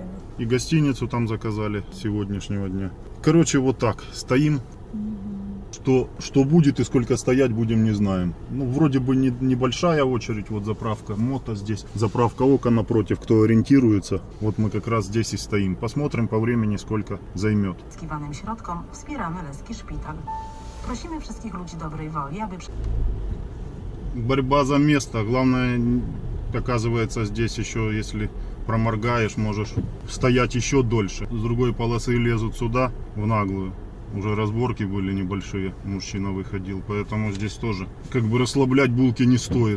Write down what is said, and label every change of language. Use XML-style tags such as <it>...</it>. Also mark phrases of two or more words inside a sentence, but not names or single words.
<ru>И гостиницу там заказали с сегодняшнего дня. Короче, вот так. Стоим. Что будет и сколько стоять будем, не знаем. Ну, вроде бы небольшая очередь. Вот заправка мото здесь. Заправка ока напротив, кто ориентируется. Вот мы как раз здесь и стоим. Посмотрим по времени, сколько займет.</ru> <pl>Skiwanym środkom wspieramy Leski Szpital. Prosimy wszystkich ludzi dobrej woli, aby...</pl> <ru>Борьба за место. Главное, оказывается, здесь еще, если проморгаешь, можешь стоять еще дольше. С другой полосы лезут сюда, в наглую. Уже разборки были небольшие, мужчина выходил, поэтому здесь тоже как бы расслаблять булки не стоит.</ru>